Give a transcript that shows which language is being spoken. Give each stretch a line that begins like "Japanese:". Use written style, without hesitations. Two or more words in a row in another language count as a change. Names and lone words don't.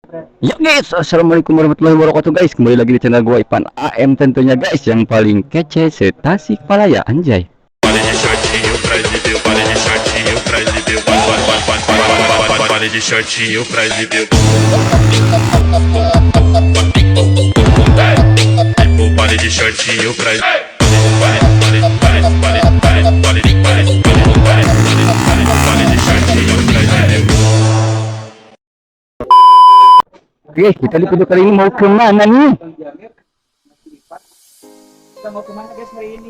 Indonesian: Ya guys,
Arabic: السلام عليكم ورحمة الله وبركاته
Indonesian: guys. Kembali lagi di channel gua Ipan AM tentunya guys, yang paling kece se-Tasikmalaya anjay.
Portuguese: Pare de shortinho pra exibir, pare de shortinho pra exibir, pare de shortinho pra exibir. Pare de shortinho pra
Indonesian: Oke, kita di video kali ini mau kemana nih? Kita mau kemana guys hari ini?